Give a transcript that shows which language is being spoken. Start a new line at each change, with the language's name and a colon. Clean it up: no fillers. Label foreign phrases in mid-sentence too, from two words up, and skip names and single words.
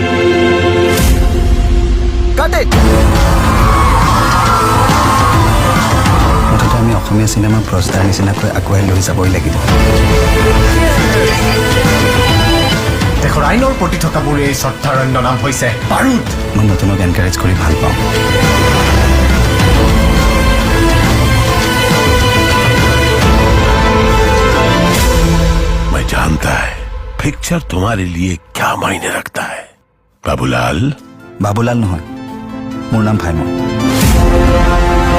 Assamese: মুঠতে আমি অসমীয়া চিনেমা প্ৰস্তাৰ নিচিনাকৈ আগুৱাই লৈ যাবই লাগিব। দেশৰ আইনৰ প্ৰতি থকা মোৰ এই শ্ৰদ্ধাৰ অন্য নাম হৈছে বাৰুদ। মই নতুনক এনকাৰেজ কৰি ভাল পাওঁ।
Hindi: मैं जानता है पिक्चर तुम्हारे लिए क्या मायने रखता है। बाबूलाल
Assamese: বাবুলাল নহয়, মোৰ নাম ভাইমন।